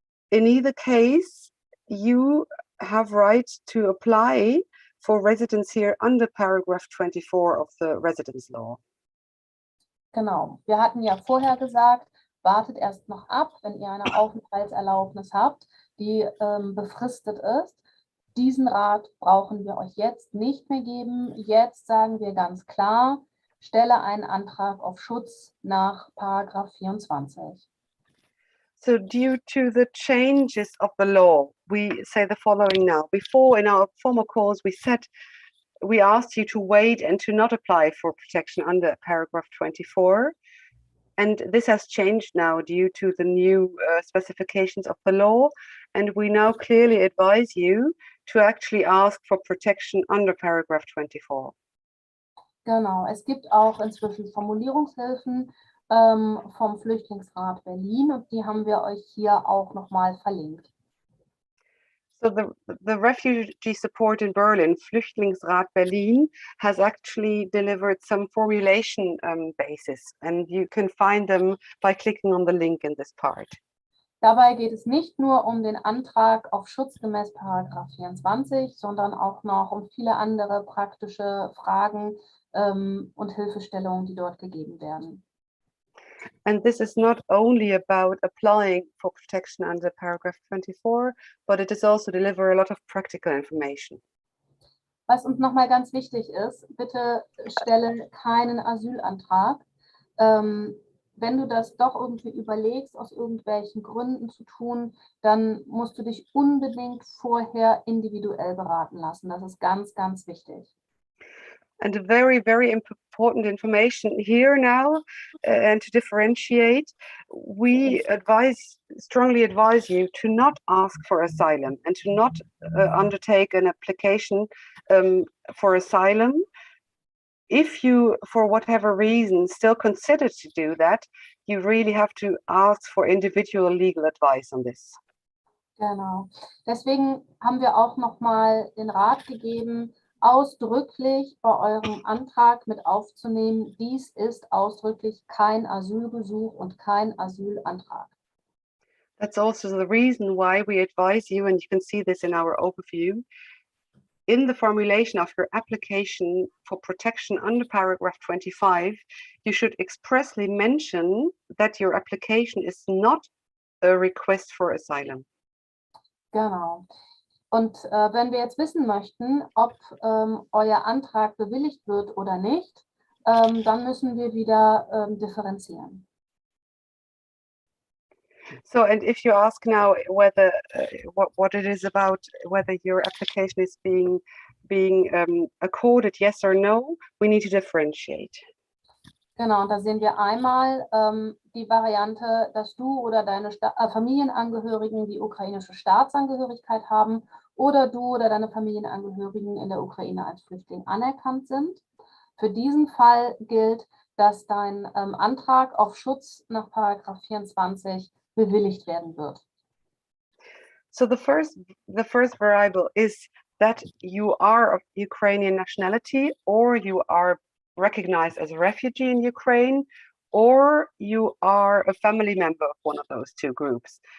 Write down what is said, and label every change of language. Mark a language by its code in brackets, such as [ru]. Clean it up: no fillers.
[en] In either case, you have right to apply for residence here under paragraph 24 of the residence law. [de] Genau, wir hatten ja vorher gesagt, wartet erst noch ab, wenn ihr eine Aufenthaltserlaubnis habt, die befristet ist. Diesen Rat brauchen wir euch jetzt nicht mehr geben. Jetzt sagen wir ganz klar, stelle einen Antrag auf Schutz nach paragraph 24. [en] So due to the changes of the law, we say the following now. Before, in our former calls, we asked you to wait and to not apply for protection under paragraph 24. And this has changed now due to the new specifications of the law. And we now clearly advise you to actually ask for protection under paragraph 24. [de] Genau, es gibt auch inzwischen Formulierungshilfen vom Flüchtlingsrat Berlin und die haben wir euch hier auch nochmal verlinkt. [en] So the refugee support in Berlin, Flüchtlingsrat Berlin, has actually delivered some formulation basis, and you can find them by clicking on the link in this part. [de] Dabei geht es nicht nur um den Antrag auf Schutz gemäß paragraph 24, sondern auch noch um viele andere praktische Fragen und Hilfestellungen, die dort gegeben werden. [en] And this is not only about applying for protection under paragraph 24, but it is also deliver a lot of practical information. [de] Was uns nochmal ganz wichtig ist, bitte stelle keinen Asylantrag. Wenn du das doch irgendwie überlegst, aus irgendwelchen Gründen zu tun, dann musst du dich unbedingt vorher individuell beraten lassen. Das ist ganz, ganz wichtig. [en] And a very, very important information here now, and to differentiate, we strongly advise you to not ask for asylum and to not undertake an application for asylum. If you, for whatever reason, still consider to do that, you really have to ask for individual legal advice on this. [de] Genau. Deswegen haben wir auch nochmal den Rat gegeben, ausdrücklich bei eurem Antrag mit aufzunehmen, dies ist ausdrücklich kein Asylgesuch und kein Asylantrag. [en] That's also the reason why we advise you, and you can see this in our overview, in the formulation of your application for protection under paragraph 25, you should expressly mention that your application is not a request for asylum. [de] Genau. Und wenn wir jetzt wissen möchten, ob euer Antrag bewilligt wird oder nicht, dann müssen wir wieder differenzieren. [en] So, and if you ask now whether what it is about, whether your application is being accorded yes or no, we need to differentiate. [de] Genau, und da sehen wir einmal die Variante, dass du oder deine Familienangehörigen die ukrainische Staatsangehörigkeit haben oder du oder deine Familienangehörigen in der Ukraine als Flüchtling anerkannt sind. Für diesen Fall gilt, dass dein Antrag auf Schutz nach Paragraph 24 bewilligt werden wird. [en] So the first variable is that you are of Ukrainian nationality, or you are recognized as a refugee in Ukraine, or you are a family member of one of those two groups.